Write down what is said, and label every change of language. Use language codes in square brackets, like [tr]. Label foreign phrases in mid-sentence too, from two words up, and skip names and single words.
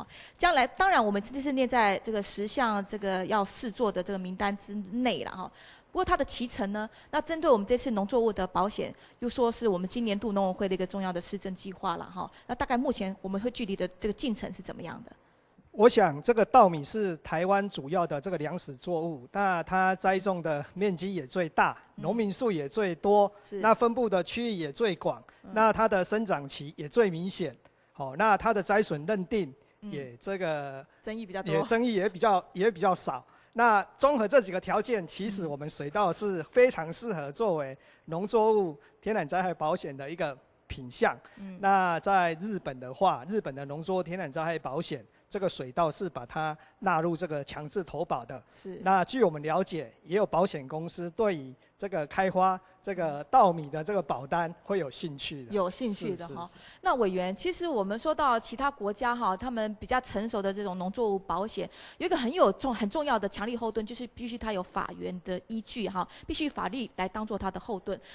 [zh] 將來當然我們這是列在這個10項這個要試做的這個名單之內了哈。不過它的期程呢，那針對我們這次農作物的保險，又說是我們今年度農委會的一個重要的施政計劃了哈。那大概目前我們會距離的這個進程是怎麼樣的？我想這個稻米是台灣主要的這個糧食作物，那它栽種的面積也最大，農民數也最多，那分布的區域也最廣，那它的生長期也最明顯，那它的災損認定也這個爭議比較多，也爭議也比較少。那綜合這幾個條件，其實我們水稻是非常適合作為農作物天然災害保險的一個品項。那在日本的話，日本的農作物天然災害保險，這個水稻是把它納入這個強制投保的。是。那據我們了解，也有保險公司對於这个开发这个稻米的这个保单会有兴趣的。有兴趣的哈。那委员，其实我们说到其他国家哈，他们比较成熟的这种农作物保险，有一个很重要的强力后盾，就是必须它有法源的依据哈，必须法律来当做它的后盾。